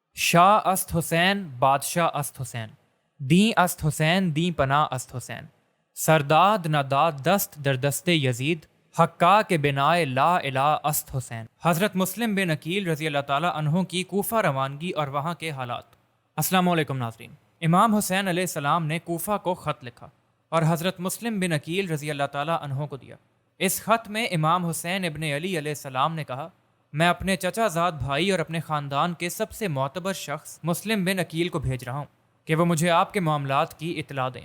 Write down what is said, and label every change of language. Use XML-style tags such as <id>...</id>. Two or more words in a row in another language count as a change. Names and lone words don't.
<fa>شاہ است حسین بادشاہ است حسین، دیں است حسین دیں پناہ است حسین، سرداد نداد دست در دست یزید، حقا کے بنائے</fa> <ar>لا الہ</ar> <fa>است حسین۔</fa> <ur>حضرت مسلم بن عقیل</ur> <ar>رضی اللہ تعالیٰ عنہ</ar> <ur>کی کوفہ روانگی اور وہاں کے حالات۔</ur> <ar>السلام علیکم</ar> <ur>ناظرین، امام حسین</ur> <ar>علیہ السلام</ar> <ur>نے کوفہ کو خط لکھا اور حضرت مسلم بن عقیل</ur> <ar>رضی اللہ تعالیٰ عنہ</ar> <ur>کو دیا۔ اس خط میں امام حسین ابن علی</ur> <ar>علیہ السلام</ar> <ur>نے کہا، میں اپنے چچا زاد بھائی اور اپنے خاندان کے سب سے معتبر شخص مسلم بن عقیل کو بھیج رہا ہوں کہ وہ مجھے آپ کے معاملات کی اطلاع دیں۔</ur>